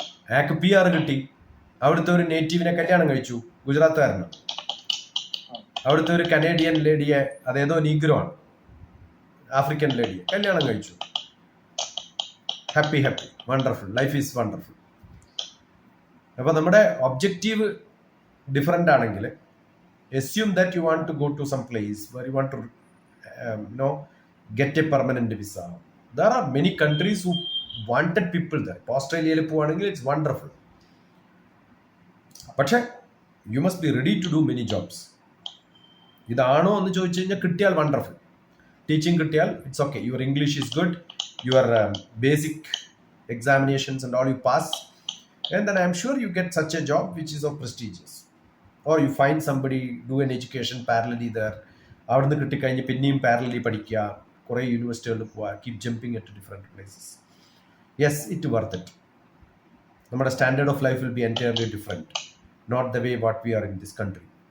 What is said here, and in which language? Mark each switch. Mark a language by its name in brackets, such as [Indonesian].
[Malayalam] അയാൾക്ക് PR കിട്ടി. അവിടുത്തെ ഒരു നേറ്റീവിനെ കല്യാണം കഴിച്ചു, ഗുജറാത്തുകാരനാണ്. അവിടുത്തെ ഒരു കനേഡിയൻ ലേഡിയെ, അതേതോ നീഗ്രോ ആണ്, ആഫ്രിക്കൻ ലേഡിയെ കല്യാണം കഴിച്ചു. [English] Happy wonderful, life is wonderful. [Malayalam] അപ്പോൾ നമ്മുടെ ഒബ്ജക്റ്റീവ് ഡിഫറെൻ്റ് ആണെങ്കിൽ [English] assume that you want to go to some place where you want to get a permanent visa. There are many countries who wanted people there. Australia [Malayalam] പോവാണെങ്കിൽ [English] it's wonderful. [Malayalam] പക്ഷേ [English] you must be ready to do many jobs. [Malayalam] ഇതാണോ എന്ന് ചോദിച്ചു കഴിഞ്ഞാൽ കിട്ടിയാൽ wonderful. [English] teaching [Malayalam] കിട്ടിയാൽ [English] It's okay. Your English is good, your basic examinations and all you pass, and then I'm sure you get such a job which is of prestigious. Or you find somebody, do an education parallelly there. [Malayalam] അവിടുന്ന് കിട്ടിക്കഴിഞ്ഞ് പിന്നെയും parallelly പഠിക്കുക, കുറേ യൂണിവേഴ്സിറ്റികളിൽ പോവുക, [English] Keep jumping at different places. Yes, it worth it. [Malayalam] നമ്മുടെ [English] Standard of life will be entirely different, not the way what we are in this country.